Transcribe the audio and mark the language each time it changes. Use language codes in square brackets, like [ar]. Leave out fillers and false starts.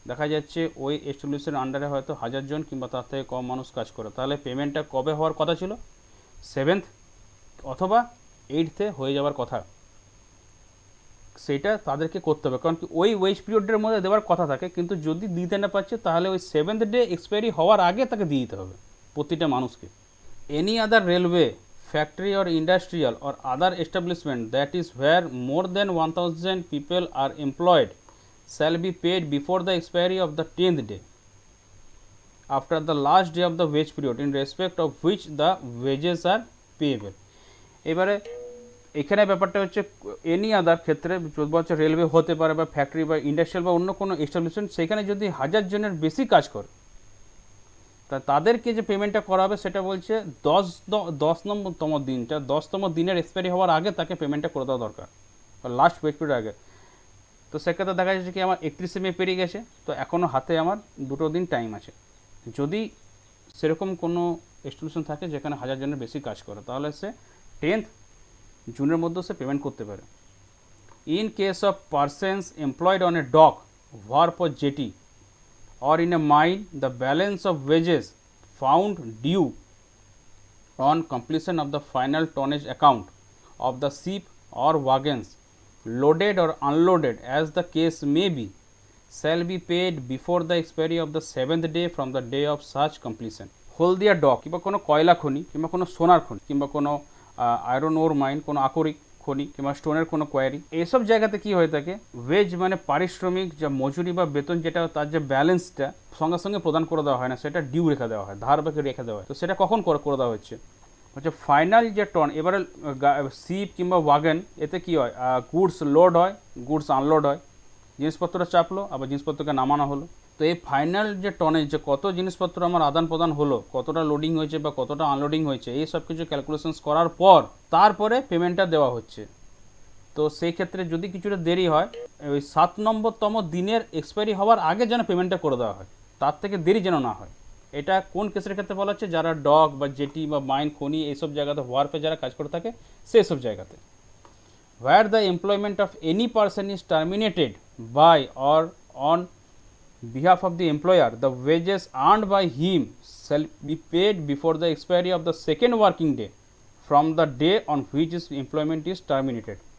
[bn] দেখা যাচ্ছে ওই এস্টাবলিশের আন্ডারে হয়তো 1000 জন কিংবা তার থেকে কম মানুষ কাজ করে, তাহলে পেমেন্টটা কবে হওয়ার কথা ছিল? 7th অথবা 8th হয়ে যাওয়ার কথা। সেটা তাদেরকে করতে হবে, কারণ কি ওই ওয়েজ পিরিয়ডের মধ্যে দেওয়ার কথা থাকে, কিন্তু যদি দিতে না পারছে, তাহলে ওই 7th ডে এক্সপায়ারি হওয়ার আগে তাকে দিয়ে দিতে হবে প্রতিটা মানুষকে। [en] Any other railway, factory or industrial or other establishment that is where more than 1000 people are employed shall be paid before the expiry of the 10th day after the last day of the wage period in respect of which the wages are payable। [bn] এবারে এখানে ব্যাপারটা হচ্ছে any other ক্ষেত্রে, যদি হচ্ছে railway হতে পারে বা ফ্যাক্টরি বা ইন্ডাস্ট্রিয়াল বা অন্য কোনো এস্টাবলিশমেন্ট, সেখানে যদি 1000 জনের বেশি কাজ করে, তা তাদেরকে যে পেমেন্টটা করা হবে সেটা বলছে 10তম দিনটা, 10তম দিনের এক্সপায়ারি হওয়ার আগে তাকে পেমেন্টটা করে দেওয়া দরকার, লাস্ট ওয়েজ পিরিয়ড আগে। তো সেক্ষেত্রে দেখা যাচ্ছে কি আমার 31শে মে পেরিয়ে গেছে, তো এখনও হাতে আমার 2 দিন টাইম আছে, যদি সেরকম কোনো ইনস্টিটিউশন থাকে যেখানে 1000 জনের বেশি কাজ করে, তাহলে সে 10th জুনের মধ্যে সে পেমেন্ট করতে পারে। [en] In case of persons employed on a dock, wharf or jetty or in a mine, the balance of wages found due on completion of the final tonnage account of the ship or wagons loaded or unloaded as the case may be shall be paid before the expiry of the 7th day from the day of such completion. [bn] Haldia doc কিংবা কোনো কয়লা খনি কিংবা কোনো সোনার খনি কিংবা কোনো আয়রন ওর মাইন, কোনো আকরিক খনি কিংবা স্টোনের কোনো কোয়ারি, এইসব জায়গাতে কি হয়ে থাকে, ওয়েজ মানে পারিশ্রমিক যা মজুরি বা বেতন যেটা তার যে ব্যালেন্সটা সঙ্গে সঙ্গে প্রদান করে দেওয়া হয় না, সেটা ডিউ রেখে দেওয়া হয়, ধার বাকি রেখে দেওয়া হয়। তো সেটা কখন করে দেওয়া হচ্ছে ফাইনাল যে টন, এবারে শিপ কিংবা ওয়াগন এতে কি হয়, গুডস লোড হয়, গুডস আনলোড হয়, জিনিসপত্রটা চাপলো আবার জিনিসপত্রকে নামানো হলো। তো এই ফাইনাল যে টনে যে কত জিনিসপত্র আমার আদান প্রদান হলো, কতটা লোডিং হয়েছে বা কতটা আনলোডিং হয়েছে, এই সব কিছু ক্যালকুলেশনস করার পর তারপরে পেমেন্টটা দেওয়া হচ্ছে। তো সেই ক্ষেত্রে যদি কিছুটা দেরি হয়, ওই 7 নম্বরতম দিনের এক্সপায়ারি হওয়ার আগে যেন পেমেন্টটা করে দেওয়া হয়, তার থেকে দেরি যেন না হয়। এটা কোন কেসের ক্ষেত্রে বলা হচ্ছে, যারা ডক বা জেটি বা মাইন খনি এইসব জায়গাতে ওয়ার্ফে যারা কাজ করে থাকে সেই সব জায়গাতে। [en] where the employment of any person is terminated by or on behalf of the employer, the wages earned by him shall be paid before the expiry of the second working day from the day on which his employment is terminated.